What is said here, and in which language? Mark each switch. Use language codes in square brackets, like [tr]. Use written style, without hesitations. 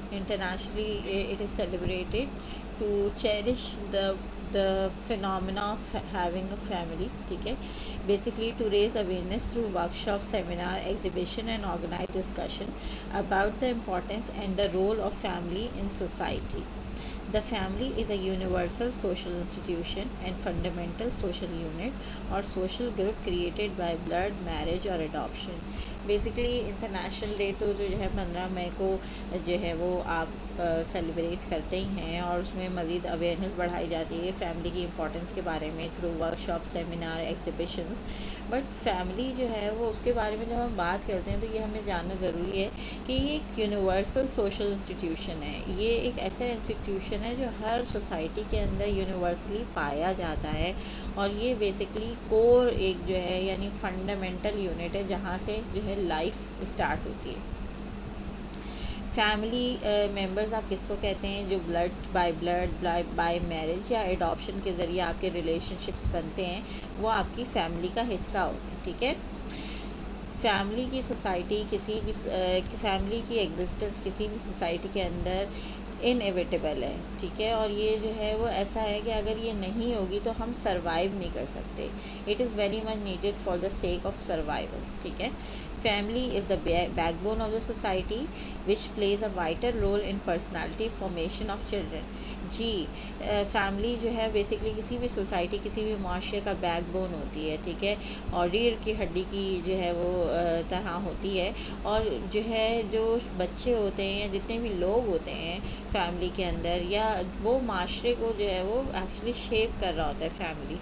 [en] Internationally it is celebrated to cherish the phenomena of having a family. [ur] ٹھیک ہے, [en] basically to raise awareness through workshop, seminar, exhibition and organized discussion about the importance and the role of family in society. The family is a universal social institution and fundamental social unit or social group created by blood, marriage or adoption. [ur] Basically international day تو جو ہے 15 مئی کو جو ہے وہ آپ celebrate کرتے ہی ہیں, اور اس میں مزید اویئرنیس بڑھائی جاتی ہے فیملی کی امپورٹنس کے بارے میں through work shop, seminar, exhibitions. But family جو ہے وہ اس کے بارے میں جب ہم بات کرتے ہیں تو یہ ہمیں جاننا ضروری ہے کہ یہ ایک یونیورسل سوشل انسٹیٹیوشن ہے. یہ ایک ایسا انسٹیٹیوشن ہے جو ہر سوسائٹی کے اندر یونیورسلی پایا جاتا ہے, اور یہ بیسکلی کور ایک جو ہے یعنی فنڈامنٹل یونٹ ہے جہاں سے جو ہے لائف اسٹارٹ ہوتی ہے. فیملی ممبرز آپ کس کو کہتے ہیں؟ جو بلڈ بائی میرج یا ایڈاپشن کے ذریعے آپ کے ریلیشن شپس بنتے ہیں, وہ آپ کی فیملی کا حصہ ہوتے ہیں. ٹھیک ہے, فیملی کی سوسائٹی کسی بھی فیملی کی ایگزسٹنس کسی بھی سوسائٹی کے اندر انیویٹیبل ہے. ٹھیک ہے, اور یہ جو ہے وہ ایسا ہے کہ اگر یہ نہیں ہوگی تو ہم سروائیو نہیں کر سکتے. [en] It is very much needed for the sake of survival. [ur] ٹھیک ہے, [en] Family is the backbone of the society which plays a vital role in personality formation of children. [ur] جی, family جو ہے basically کسی بھی society کسی بھی معاشرے کا بیک بون ہوتی ہے. ٹھیک ہے, اور ریڑھ کی ہڈی کی جو ہے وہ طرح ہوتی ہے, اور جو ہے جو بچے ہوتے ہیں یا جتنے بھی لوگ ہوتے ہیں فیملی کے اندر, یا وہ معاشرے کو جو ہے وہ ایکچولی شیپ کر رہا ہوتا ہے فیملی.